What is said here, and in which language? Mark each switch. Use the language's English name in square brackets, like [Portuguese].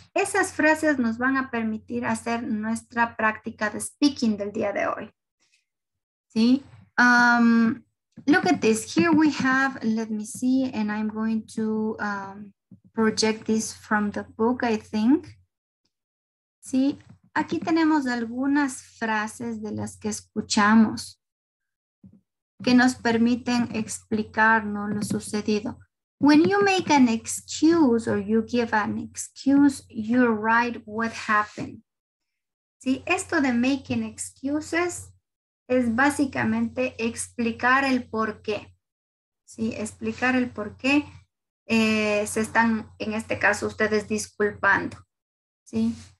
[Spanish] Esas frases nos van a permitir hacer nuestra práctica de speaking del día de hoy. [English] ¿Sí? Look at this. Here we have, let me see, and I'm going to project this from the book, I think. [Spanish] ¿Sí? Aquí tenemos algunas frases de las que escuchamos que nos permiten explicarnos lo sucedido. [English] When you make an excuse or you give an excuse, you write what happened. [Spanish] ¿Sí? Esto de making excuses es básicamente explicar el por qué. ¿Sí? Explicar el por qué se están, en este caso, ustedes disculpando. ¿Sí?